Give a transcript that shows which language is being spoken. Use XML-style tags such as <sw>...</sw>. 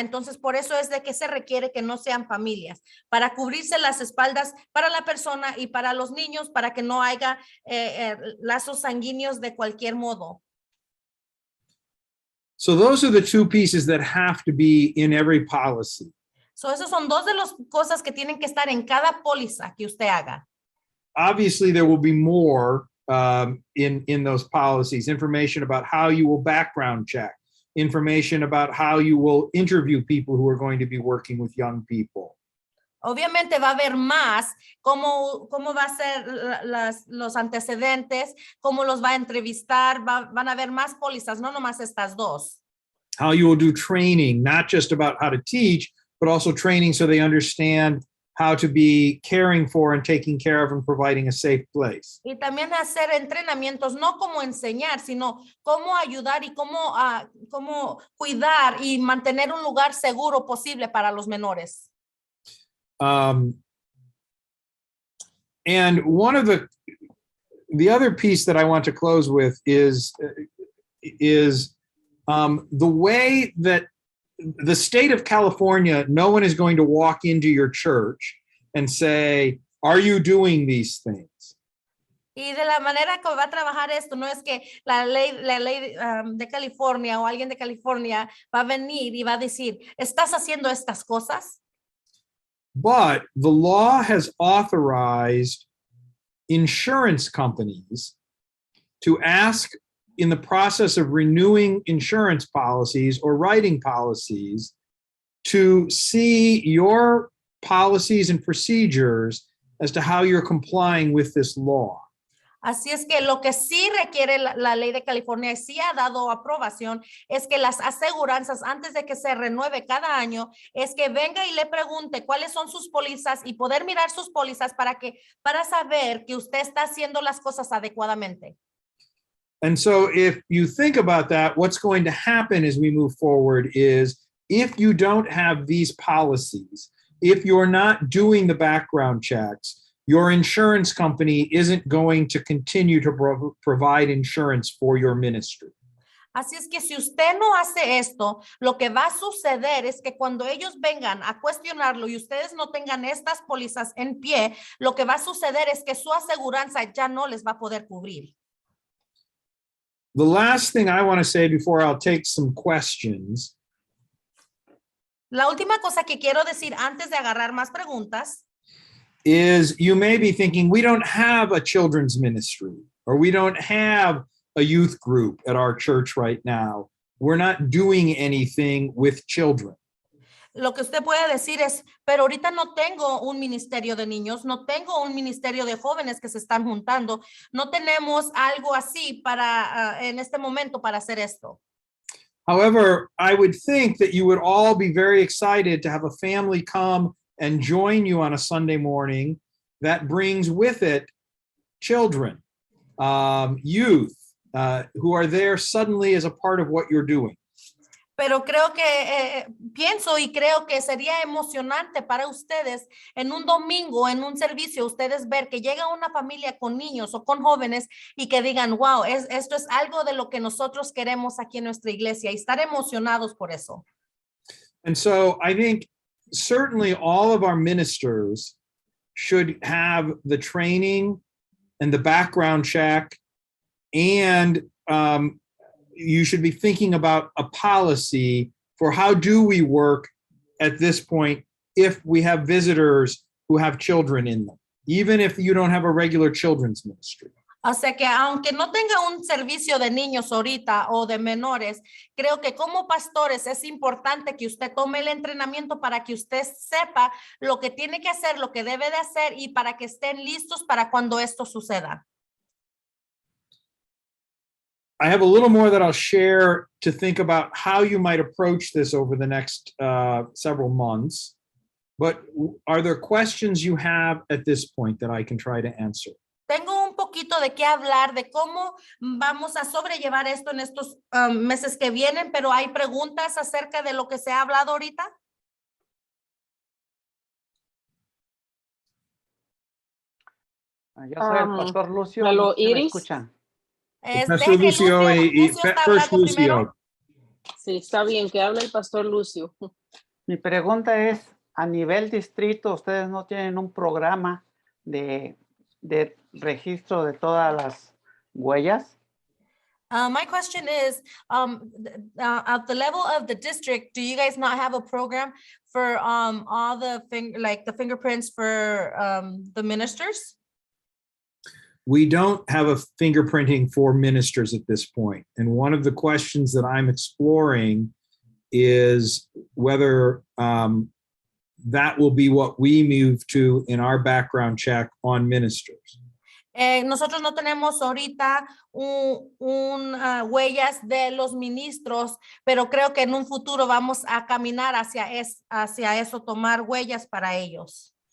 <es>Entonces, por eso es de que se requiere que no sean familias, para cubrirse las espaldas para la persona y para los niños, para que no haya lazos sanguíneos de cualquier modo.</es> <en>So those are the 2 pieces that have to be in every policy.</en> <es>So esos son 2 de las cosas que tienen que estar en cada póliza que usted haga.</es> <en>Obviously, there will be more in those policies, information about how you will background check, information about how you will interview people who are going to be working with young people.</en> <es>Obviamente va a haber más, cómo va a ser los antecedentes, cómo los va a entrevistar, van a haber más pólizas, no nomás estas 2.</es> <en>How you will do training, not just about how to teach, but also training so they understand how to be caring for and taking care of and providing a safe place.</en> <es>Y también hacer entrenamientos, no como enseñar, sino cómo ayudar y cómo cuidar y mantener un lugar seguro posible para los menores.</es> <en>And one of the other piece that I want to close with is the way that the state of California, no one is going to walk into your church and say, are you doing these things?</en> <es>Y de la manera que va a trabajar esto, no es que la ley de California o alguien de California va a venir y va a decir, ¿estás haciendo estas cosas?</es> <en>But the law has authorized insurance companies to ask, in the process of renewing insurance policies or writing policies, to see your policies and procedures as to how you're complying with this law.</en> <es>Así es que lo que sí requiere la ley de California y sí ha dado aprobación es que las aseguranzas antes de que se renueve cada año es que venga y le pregunte cuáles son sus pólizas y poder mirar sus pólizas para saber que usted está haciendo las cosas adecuadamente.</es> <en>And so if you think about that, what's going to happen as we move forward is if you don't have these policies, if you're not doing the background checks, your insurance company isn't going to continue to provide insurance for your ministry.</en> <es>Así es que si usted no hace esto, lo que va a suceder es que cuando ellos vengan a cuestionarlo y ustedes no tengan estas pólizas en pie, lo que va a suceder es que su aseguranza ya no les va a poder cubrir.</es> <en>The last thing I want to say before I'll take some questions</en> <es>La última cosa que quiero decir antes de agarrar más preguntas</es> <en>is you may be thinking, we don't have a children's ministry, or we don't have a youth group at our church right now. We're not doing anything with children.</en> <es>Lo que usted puede decir es, pero ahorita no tengo un ministerio de niños, no tengo un ministerio de jóvenes que se están juntando, no tenemos algo así para en este momento para hacer esto.</es> <en>However, I would think that you would all be very excited to have a family come and join you on a Sunday morning that brings with it children, youth, who are there suddenly as a part of what you're doing.</en> <es>Pero creo que pienso y creo que sería emocionante para ustedes en un domingo, en un servicio, ustedes ver que llega una familia con niños o con jóvenes y que digan, wow, esto es algo de lo que nosotros queremos aquí en nuestra iglesia y estar emocionados por eso.</es> <en>And so I think certainly all of our ministers should have the training and the background check, and you should be thinking about a policy for how do we work at this point if we have visitors who have children in them, even if you don't have a regular children's ministry.</en> <es>O sea que aunque no tenga un servicio de niños ahorita o de menores, creo que como pastores es importante que usted tome el entrenamiento para que usted sepa lo que tiene que hacer, lo que debe de hacer y para que estén listos para cuando esto suceda.</es> <en>I have a little more that I'll share to think about how you might approach this over the next several months. But are there questions you have at this point that I can try to answer?</en> <es>Tengo un poquito de qué hablar de cómo vamos a sobrellevar esto en estos meses que vienen, pero ¿hay preguntas acerca de lo que se ha hablado ahorita? Yo soy el pastor Lucio.</es> <en>Hello,</en> <es>¿Sí me Iris. escuchan? Pastor Lucio está</es> <en>first</en> <es>hablando primero. Lucio. Sí, está bien, que hable el pastor Lucio. Mi pregunta es, a nivel distrito, ¿ustedes no tienen un programa de registro de todas las huellas?</es> <en>My question is, at the level of the district, do you guys not have a program for all the fingerprints for the ministers? We don't have a fingerprinting for ministers at this point. And one of the questions that I'm exploring is whether that will be what we move to in our background check on ministers.</en> <es>Nosotros no tenemos ahorita huellas de los ministros, pero creo que en un futuro vamos a caminar hacia eso, tomar huellas para ellos.</es>